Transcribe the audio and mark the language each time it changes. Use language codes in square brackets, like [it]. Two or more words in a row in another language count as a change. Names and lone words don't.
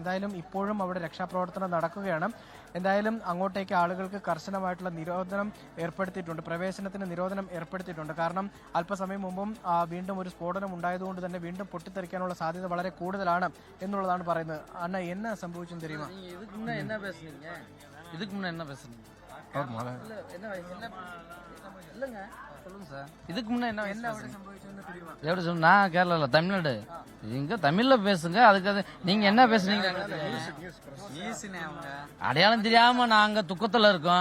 [ml] എന്തായാലും ഇപ്പോഴും അവിടെ രക്ഷാപ്രവർത്തനം നടക്കുകയാണ്. എന്തായാലും അങ്ങോട്ടേക്ക് ആളുകൾക്ക് കർശനമായിട്ടുള്ള നിരോധനം ഏർപ്പെടുത്തിയിട്ടുണ്ട്, പ്രവേശനത്തിന് നിരോധനം ഏർപ്പെടുത്തിയിട്ടുണ്ട്. കാരണം അല്പസമയം മുമ്പും വീണ്ടും ഒരു സ്ഫോടനം ഉണ്ടായതുകൊണ്ട് തന്നെ വീണ്ടും പൊട്ടിത്തെറിക്കാനുള്ള സാധ്യത വളരെ കൂടുതലാണ് എന്നുള്ളതാണ് പറയുന്നത്. അണ്ണ എന്നാ സംഭവിച്ചെന്ന് தெரியுமா? [ta] இதுக்கு முன்ன என்ன பேசுனீங்க? இதுக்கு முன்ன என்ன எப்படி சொல்ல? நான் கேரளால, தமிழ்நாடு. இங்க தமிழ்ல பேசுங்க. அதுக்கு நீங்க என்ன பேசுனீங்க? அடையாளம் தெரியாம நாங்க துக்கத்துல இருக்கோம்.